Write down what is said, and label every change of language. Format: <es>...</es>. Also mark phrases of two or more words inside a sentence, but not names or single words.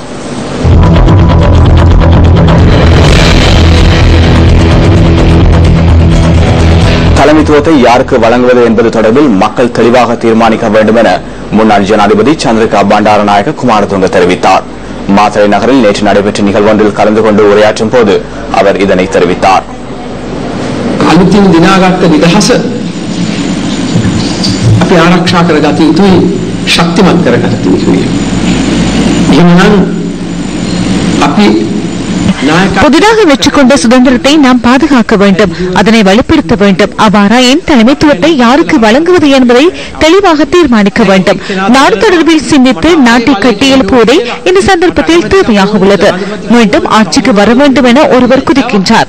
<ta>தலைமைத்துவத்தை யாருக்கு வழங்குவது என்பது தொடர்பில் மக்கள் தெளிவாக தீர்மானிக்க வேண்டும் என முன்னாள் ஜனாதிபதி சந்திரிகா பண்டாரநாயக்க குமாரதுங்க தெரிவித்தார். மாத்தறை நகரில் நேற்று நடைபெற்ற நிகழ்வொன்றில் கலந்து கொண்டு உரையாற்றும் போது அவர் இதனை தெரிவித்தார்.</ta> <si>අලුතින් දිනාගත්ත නිදහස අපි ආරක්ෂා කරගත යුතුයි, ශක්තිමත් කරගත යුතුයි. එහෙනම් අපි</si> <ta>புதிதாக வெற்றி கொண்ட சுதந்திரத்தை நாம் பாதுகாக்க வேண்டும், அதனை வலுப்படுத்த வேண்டும். அவ்வாறாயின் தலைமைத்துவத்தை யாருக்கு வழங்குவது என்பதை தெளிவாக தீர்மானிக்க வேண்டும். நாடு தொடர்பில் சிந்தித்து நாட்டை கட்டியெழுப்புவதே இந்த சந்தர்ப்பத்தில் தேவையாக உள்ளது. மீண்டும் ஆட்சிக்கு வர வேண்டும் என ஒருவர் குதிக்கின்றார்.</ta>